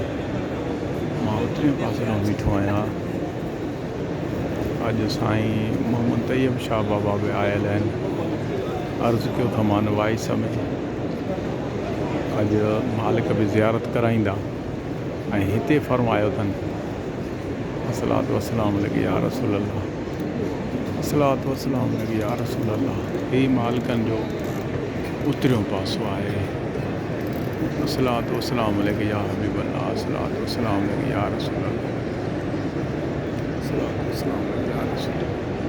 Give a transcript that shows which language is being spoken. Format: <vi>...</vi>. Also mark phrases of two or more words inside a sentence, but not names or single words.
<sd>मां उतरे पासे ॾो बीठो आहियां। अॼु साईं मोहम्मद तैयब शाह बाबा बि आयल आहिनि। अर्ज़ु कयो त मां वाइस में अॼु मालिक बि ज़ियारत कराईंदा ऐं हिते फरमायो अथनि</sd> <ar>الصلاة والسلام عليك يا رسول الله, الصلاة والسلام عليك يا رسول الله.</ar> <sd>ही मालिकनि जो उतरियों पासो आहे।</sd> <ar>الصلاة والسلام عليك يا حبيب الله الصلاة والسلام عليك يا رسول الله الصلاة والسلام عليك يا رسول الله, अस्सलातु वस्सलाम अलैका या रसूल अल्लाह।</ar>